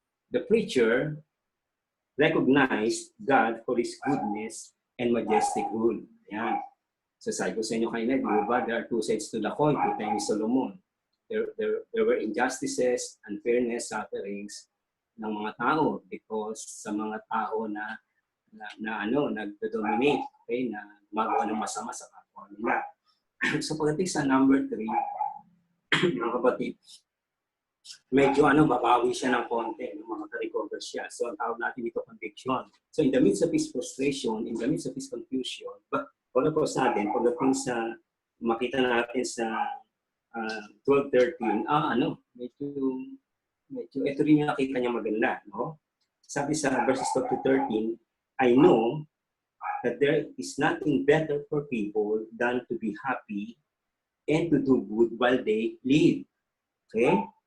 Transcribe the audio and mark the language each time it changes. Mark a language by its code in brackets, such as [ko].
[en] The preacher recognized God for His goodness and majestic rule. [tl] Ayan. So sabi ko sa inyo kanina, [en] there are two sides to the coin, [tl] kita ni Solomon. [en] There were injustices, unfairness, sufferings [tl] ng mga tao because sa mga tao na nagdo-dominate, okay, na magawa ng masama sa kapwa nila. So pagdating sa number 3, mga kapatid, medyo babawi siya ng konti, makaka-recover siya. So, ang tawag natin dito conviction. [en] So, in the midst of his frustration, in the midst of his confusion, all of a sudden, [tl] pagdating sa, makita natin sa 12:13, medyo, ito rin yung nakita niya maganda, no? Sabi sa verses 12 to 13, [en] I know that there is nothing better for people than to be happy and to do good while they live. Okay?